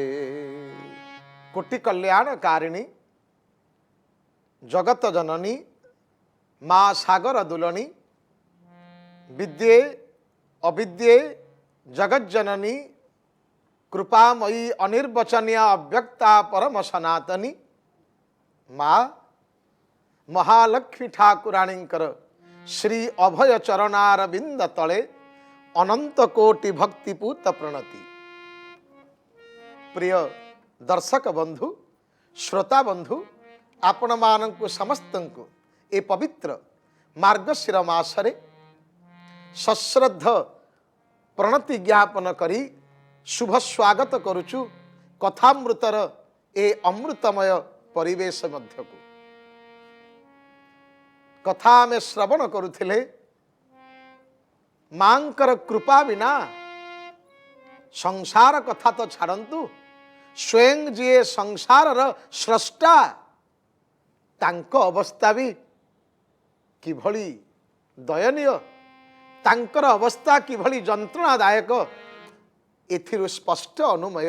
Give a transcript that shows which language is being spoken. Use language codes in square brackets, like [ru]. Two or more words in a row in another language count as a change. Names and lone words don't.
[or] କୋଟି କଲ୍ୟାଣକାରିଣୀ ଜଗତ ଜନନୀ ମାଁ ସାଗର ଦୁଲଣୀ ବିଦ୍ୟେ ଅବିଦ୍ୟେ ଜଗତ ଜନନୀ କୃପାମୟୀ ଅନିର୍ବଚନୀୟ ଅବ୍ୟକ୍ତା ପରମ ସନାତନୀ ମାଁ ମହାଲକ୍ଷ୍ମୀ ଠାକୁରାଣୀଙ୍କର ଶ୍ରୀ ଅଭୟ ଚରଣାରବିନ୍ଦ ତଳେ ଅନନ୍ତ କୋଟି ଭକ୍ତିପୂତ ପ୍ରଣତି। ପ୍ରିୟ ଦର୍ଶକ ବନ୍ଧୁ ଶ୍ରୋତା ବନ୍ଧୁ ଆପଣ ମାନଙ୍କ ସମସ୍ତ ଏ ପବିତ୍ର ମାର୍ଗଶିର ମାସରେ ସଶ୍ରଦ୍ଧ ପ୍ରଣତି ଜ୍ଞାପନ କରି ଶୁଭ ସ୍ୱାଗତ କରୁଛୁ କଥାମୃତର ଏ ଅମୃତମୟ ପରିବେଶ ମଧ୍ୟକୁ। କଥା ମେଁ ଶ୍ରବଣ କରୁଥିଲେ ମାଙ୍କର କୃପା ବିନା ସଂସାର କଥା ତ ଛାଡ଼ନ୍ତୁ ସ୍ୱୟଂ ଜୀ ସଂସାର ସ୍ରଷ୍ଟା ତାଙ୍କ ଅବସ୍ଥା ଭି କିଭଳି ଦୟନୀୟ ତାଙ୍କର ଅବସ୍ଥା କିଭଳି ଯନ୍ତ୍ରଣାଦାୟକ ଏଥିରୁ ସ୍ପଷ୍ଟ ଅନୁମେୟ।